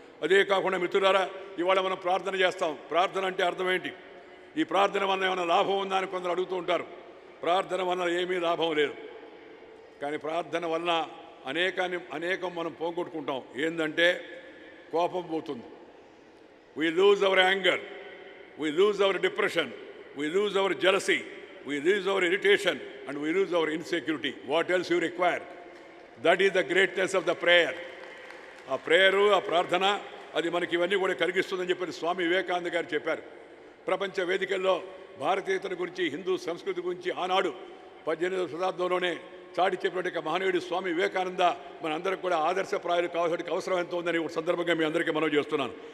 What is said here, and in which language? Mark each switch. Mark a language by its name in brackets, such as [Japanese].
[Telugu] అదే కాకుండా మిత్రులారా, ఇవాళ మనం ప్రార్థన చేస్తాం. ప్రార్థన అంటే అర్థం ఏంటి? ఈ ప్రార్థన వల్ల ఏమైనా లాభం ఉందా అని కొందరు అడుగుతూ ఉంటారు. ప్రార్థన వల్ల ఏమీ లాభం లేదు. కానీ ప్రార్థన వలన అనేకం మనం పోగొట్టుకుంటాం. ఏంటంటే కోపం పోతుంది. [English] We lose our anger, we lose our depression, we lose our jealousy, we lose our irritation, and we lose our insecurity. What else you require? That is the greatness of the prayer. [Telugu] ఆ prayer, ఆ ప్రార్థన, అది మనకి ఇవన్నీ కూడా కలిగిస్తుందని చెప్పి స్వామి వివేకానంద గారు చెప్పారు. ప్రపంచ వేదికల్లో భారతీయతల గురించి, హిందూ సంస్కృతి గురించి ఆనాడు 18వ శతాబ్దంలోనే చాటి చెప్పినట్టు మహనీయుడు స్వామి వివేకానంద మనందరికి కూడా ఆదర్శప్రాయాలు కావాల్సిన అవసరం ఎంత ఉందని ఒక సందర్భంగా మీ అందరికీ మనం చేస్తున్నాను.